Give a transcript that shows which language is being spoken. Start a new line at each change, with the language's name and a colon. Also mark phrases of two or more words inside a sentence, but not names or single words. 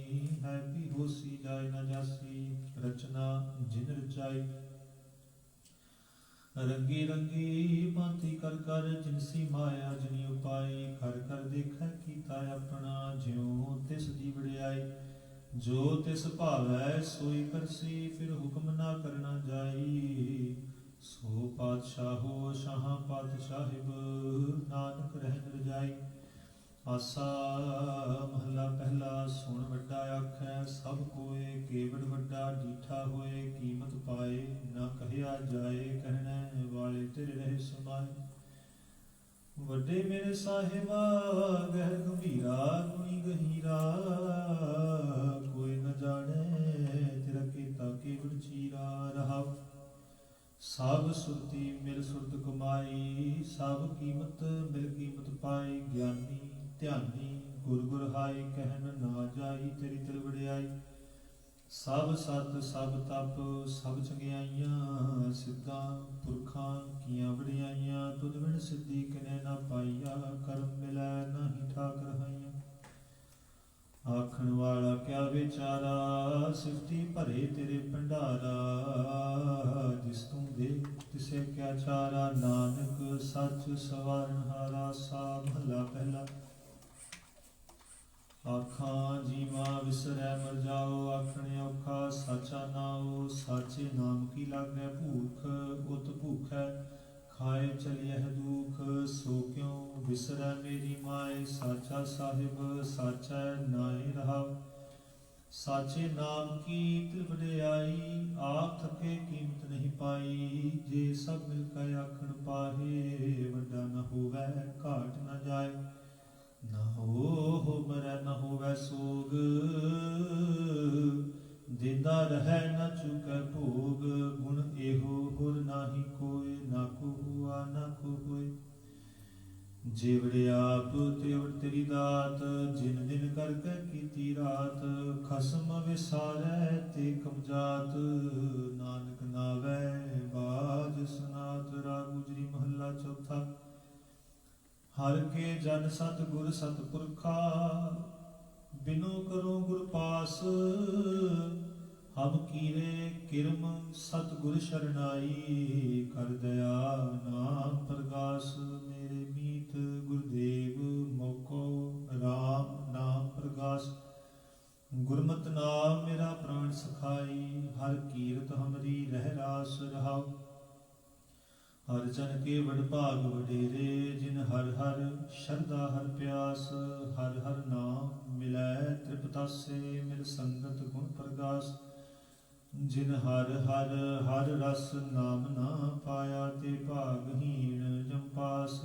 Punjabi: ਹੈ ਭੀ ਹੋਸੀ ਜਾਇ ਨ ਜਾਸੀ ਰਚਨਾ ਜਿਨ ਰਚਾਈ। ਰੰਗੀ ਰੰਗੀ ਭਾਂਤਿ ਕਰ ਕਰ ਜਿਨਸੀ ਮਾਇਆ ਜਿਨੀ ਉਪਾਈ। ਕਰ ਕਰ ਦੇਖੈ ਕੀਤਾ ਅਪਨਾ ਜਿਉ ਤਿਸ ਦੀ ਵਡਿਆਈ। ਜੋ ਤਿਸ ਭਾਵੈ ਸੋਈ ਕਰਸੀ ਫਿਰ ਹੁਕਮ ਨਾ ਕਰਨਾ ਜਾਈ। ਸੋ ਪਾਤਸ਼ਾਹੋ ਸ਼ਾਹ ਪਾਤਸ਼ਾਹਿਬ ਨਾਨਕ ਰਹਨ ਰਜਾਈ। ਆਸਾ ਮਹਲਾ ਪਹਿਲਾ ਸੁਣ ਵੱਡਾ ਆਖੈ ਸਭ ਕੋਇ। ਕੇਵਡ ਵੱਡਾ ਡੀਠਾ ਹੋਏ ਕੀਮਤ ਪਾਏ। ਨਾ ਕਹਿਆ ਜਾਏ ਕਹਿਣੇ ਵਾਲੇ ਤੇਰੇ ਰਹੇ ਸਮਾਏ। ਵੱਡੇ ਮੇਰੇ ਸਾਹਿਬਾ ਗਹਿਰ ਗੰਭੀਰਾ ਗੁਣੀ ਗਹੀਰਾ। ਕੋਈ ਨ ਜਾਣੇ ਤੇਰਾ ਕੇਤਾ ਕੇਵਡ ਚੀਰਾ ਰਹਾ। ਸਭ ਸੁਰਤੀ ਮਿਲ ਸੁਰਤ ਕਮਾਈ। ਸਭ ਕੀਮਤ ਮਿਲ ਕੀਮਤ ਪਾਈ। ਗਿਆਨੀ ਧਿਆਨੀ ਗੁਰ ਗੁਰ ਹਾਈ ਕਹਨ ਨਾ ਜਾਈ ਤੇਰੀ ਤਿਲ ਵਡਿਆਈ। ਸਭ ਸਤ ਸਭ ਤਪ ਸਭ ਚੰਗਿਆਈਆਂ ਸਿੱਧਾਂ ਪੁਰਖਾਂ ਕੀਆਂ ਵਡਿਆਈਆਂ। ਤੁਧ ਬਿਨ ਸਿੱਧਿ ਕਿਨੇ ਨਾ ਪਾਈਆ ਕਰਮ ਮਿਲੈ ਨਾਹੀ ਠਾਕ ਰਹਾਈਆਂ। ਆਖਣ ਵਾਲਾ ਕਿਆ ਬੇਚਾਰਾ ਸਿਫਤੀ ਭਰੇ ਤੇਰੇ ਭੰਡਾਰਾ। ਜਿਸ ਤੂ ਦੇ ਤਿਸੇ ਕਿਆ ਚਾਰਾ ਨਾਨਕ ਸਚ ਸਵਾਰਨ ਹਾਰਾ। ਸਾ ਮਹਲਾ ਪਹਿਲਾ ਆਖਾਂ ਜੀਵਾ ਵਿਸਰੈ ਮਰ ਜਾਓ। ਆਖਣੇ ਔਖਾ ਸਾਚਾ ਨਾਓ। ਸਾਚੇ ਨਾਮ ਕੀ ਲਾਗੈ ਭੂਖ ਉਤ ਭੂਖੈ ਖਾਏ ਚਲੀਏ ਦੁਖ। ਸੋ ਕਿਉ ਵਿਸਰੈ ਮੇਰੀ ਮਾਏ ਸਾਚਾ ਸਾਹਿਬ ਸਾਚਾ ਨਾਏ ਰਹਾ। ਸਾਚੇ ਨਾਮ ਕੀ ਤਿਲ ਵਡਿਆਈ। ਆਪ ਥਕੇ ਕੀਮਤ ਨਹੀਂ ਪਾਈ। ਜੇ ਸਭ ਮਿਲਕਰ ਆਖਣ ਪਾਹੇ ਵੱਡਾ ਨ ਹੋਵੈ ਘਾਟ ਨ ਜਾਏ। ਨ ਹੋ ਮਰੈ ਨ ਹੋਵੈ ਸੋਗ ਦੇਂਦਾ ਰਹੈ ਨ ਚੁਕੈ ਭੋਗ। ਗੁਣ ਏਹੋ ਹੋਰ ਨਾਹਿ ਕੋਇ ਨਾ ਕੋ ਹੂਆ ਨਾ ਕੋ ਹੋਇ। ਜੇਵਡੇ ਆਪ ਤੇਵਡ ਤੇਰੀ ਦਾਤ ਜਿਨ ਦਿਨ ਕਰਕੇ ਕੀਤੀ ਰਾਤ। ਖਸਮ ਵਿਸਾਰੈ ਤੇ ਕਮਜਾਤ ਨਾਨਕ ਨਾਵੈ ਬਾਜ ਸਨਾਤ। ਰਾਗ ਗੂਜਰੀ ਮਹਲਾ ਚੌਥਾ। ਹਰ ਕੇ ਜਨ ਸਤ ਗੁਰ ਸਤ ਪੁਰਖਾ ਬਿਨੁ ਕਰੋ ਗੁਰ ਪਾਸ। ਹਮ ਕੀਰੇ ਕਿਰਮ ਸਤ ਗੁਰ ਸ਼ਰਣਾਈ। ਕਰ ਦਇਆ ਨਾਮ ਪ੍ਰਗਾਸ ਮੇਰੇ ਮੀਤ ਗੁਰਦੇਵ ਮੋਕੋ ਰਾਮ ਨਾਮ ਪ੍ਰਗਾਸ। ਗੁਰਮਤ ਨਾਮ ਮੇਰਾ ਪ੍ਰਾਣ ਸਖਾਈ। ਹਰ ਕੀਰਤ ਹਮਰੀ ਰਹ ਰਾਸ ਰਹਾਓ। ਹਰ ਜਨ ਕੇ ਵਡ ਭਾਗ ਵਡੇਰੇ, ਜਿਨ ਹਰ ਹਰ ਸ਼ਰਧਾ ਹਰ ਪਿਆਸ, ਹਰ ਹਰ ਨਾਮ ਮਿਲੈ ਤ੍ਰਿਪਤਾਸੇ, ਮਿਲ ਸੰਗਤ ਗੁਣ ਪ੍ਰਗਾਸ। ਜਿਨ ਹਰ ਹਰ ਹਰ ਰਸ ਨਾਮ ਨਾ ਪਾਇਆ, ਤੇ ਭਾਗਹੀਣ ਜੰਪਾਸ।